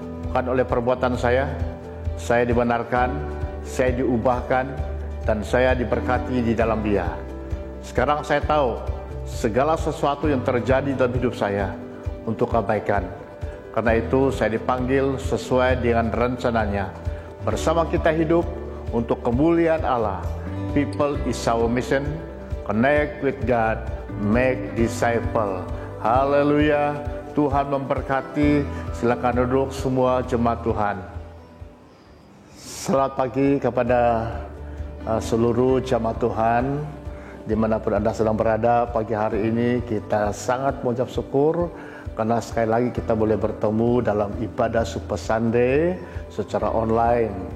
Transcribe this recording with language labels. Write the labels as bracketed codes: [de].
[id] Bukan oleh perbuatan saya dibenarkan, saya diubahkan, dan saya diberkati di dalam Dia. Sekarang saya tahu segala sesuatu yang terjadi dalam hidup saya untuk kebaikan. Karena itu saya dipanggil sesuai dengan rencananya. Bersama kita hidup untuk kemuliaan Allah. [en] People is our mission. Connect with God, make disciple. [id] Haleluya. Tuhan memberkati. Silakan duduk semua jemaat Tuhan. Selamat pagi kepada seluruh jemaat Tuhan dimanapun Anda sedang berada. Pagi hari ini kita sangat mengucap syukur karena sekali lagi kita boleh bertemu dalam ibadah Super Sunday secara online.